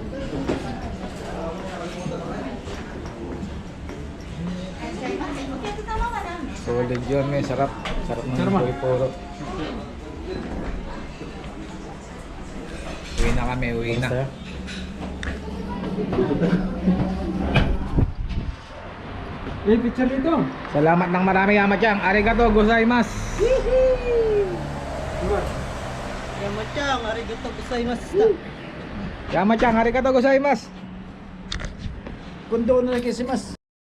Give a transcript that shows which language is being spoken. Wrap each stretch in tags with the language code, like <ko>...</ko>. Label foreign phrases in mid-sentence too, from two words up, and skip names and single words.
<tl>Solid yun, eh. Sarap. Sarap ng Puro. Uwi na kami, uwi na. Picture dito. Salamat ng marami, Yamachang.</tl> <ja>ありがとうございます. Yamachang, ありがとうございます. Yamachang, ありがとうございます.</ja> <tl>Kundo na lang kasi mas.</tl>